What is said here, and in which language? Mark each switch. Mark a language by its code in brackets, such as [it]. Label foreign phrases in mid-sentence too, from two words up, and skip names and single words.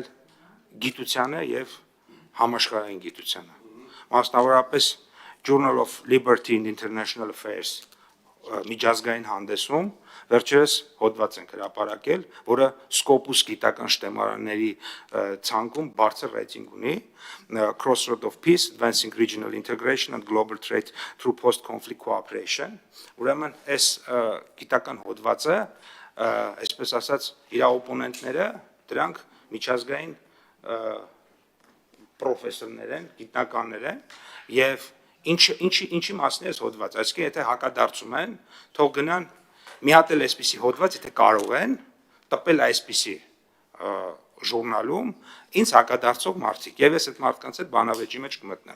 [hy] գիտությանը եւ համաշխարհային գիտությանը։ Մասնավորապես Journal of Liberty and International Affairs միջազգային հանդեսում վերջերս հոդված ենք հրապարակել, որը Scopus գիտական շտեմարանների ցանկում բարձր ռեյտինգ ունի, Crossroad of Peace, Advancing Regional Integration and Global Trade Through Post-Conflict Cooperation, ուրեմն այս գիտական հոդվածը, այսպես ասած, իր օպոնենտները, դրանք միջազգային պրոֆեսորներ են, գիտնականներ են, եւ ինչի մասին է հոդված, այսինքն եթե հակադարձում են, թող գնան մի հատ էլ այսպիսի հոդված, եթե կարող են, տպել այսպիսի ժուրնալում ինձ հակադարձող մարդիկ, եւ ես այդ մարդկանց հետ բանավեճի մեջ կմտնեմ։